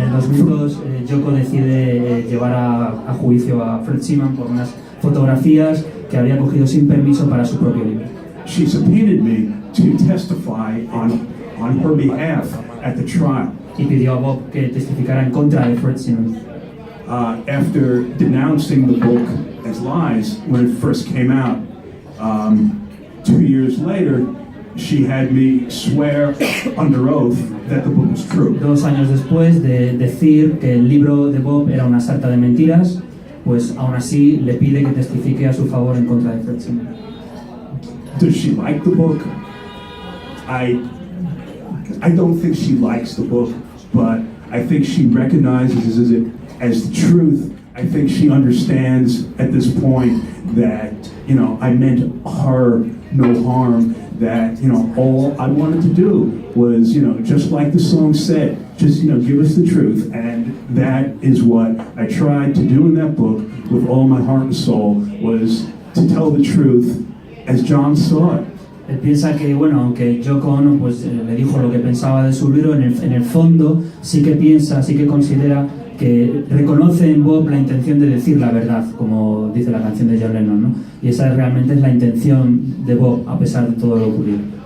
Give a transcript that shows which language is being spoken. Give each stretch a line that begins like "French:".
Spanish: En el 2002, Yoko decide llevar a juicio a Fred Seaman por unas fotografías que había cogido sin permiso para su propio libro.
English: She subpoenaed me to testify on on her behalf at the trial.
Spanish: Y pidió a Bob que testificara en contra de Fred Simmons.
English: After denouncing the book as lies when it first came out, 2 years later, she had me swear under oath that the book was true.
Spanish: 2 años después de decir que el libro de Bob era una sarta de mentiras, pues aún así le pide que testifique a su favor en contra de Fred Simmons.
English: Does she like the book? I don't think she likes the book, but I think she recognizes it as the truth. I think she understands at this point that, you know, I meant her no harm, that, you know, all I wanted to do was, you know, just like the song said, just, you know, give us the truth. And that is what I tried to do in that book with all my heart and soul, was to tell the truth as John saw it.
Spanish: Él piensa que, bueno, aunque Yoko Ono pues, le dijo lo que pensaba de su libro, en el fondo sí que piensa, sí que considera que reconoce en Bob la intención de decir la verdad, como dice la canción de John Lennon, ¿no? Y esa realmente es la intención de Bob, a pesar de todo lo ocurrido.